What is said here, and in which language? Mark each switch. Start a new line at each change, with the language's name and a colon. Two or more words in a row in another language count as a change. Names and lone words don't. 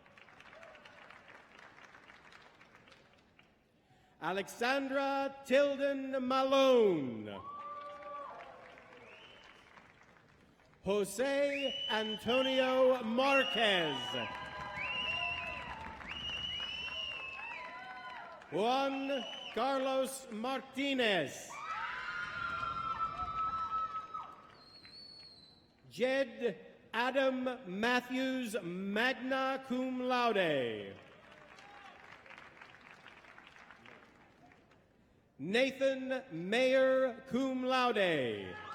English: Alexandra Tilden Malone. Jose Antonio Marquez. Juan Carlos Martinez. Jed Adam Matthews,
Latin: magna cum laude.
English: Nathan Mayer,
Latin: cum laude.